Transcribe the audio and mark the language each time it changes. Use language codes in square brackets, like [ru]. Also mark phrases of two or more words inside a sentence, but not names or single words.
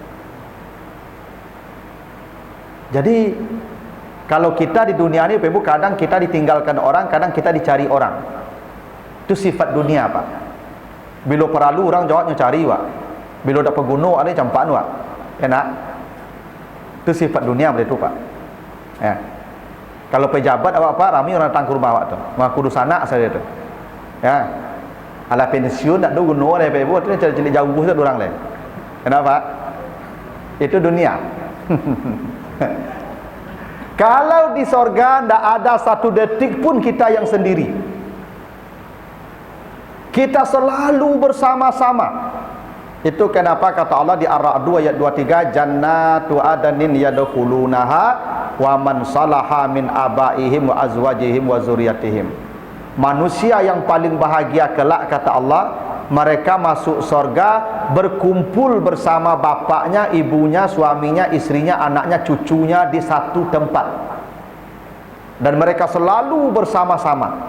[id] Jadi kalau kita di dunia ini Ibu, kadang kita ditinggalkan orang, kadang kita dicari orang. Itu sifat dunia Pak. Bila perlu orang jawabnya cari Pak. Bila dapat gunung ada campaan Pak. Enak. Itu sifat dunia begitu Pak. Ya. Kalau pejabat awak pak, ramai orang datang ke rumah awak tu. Mengaku sanak saja tu. Ya. Ala pensiun tak ada guna oleh ibu tu cari jauh tu orang lain. Kenapa? Itu dunia. Kalau di sorga tidak ada satu detik pun kita yang sendiri. Kita selalu bersama-sama. Itu kenapa kata Allah di Ar-Ra'd 2 ayat 23, [ar] جنات عدن يدخلونها ومن صلح من آبائهم وأزواجهم وذرياتهم. [id] Manusia yang paling bahagia kelak kata Allah, mereka masuk sorga berkumpul bersama bapaknya, ibunya, suaminya, istrinya, anaknya, cucunya di satu tempat. Dan mereka selalu bersama-sama.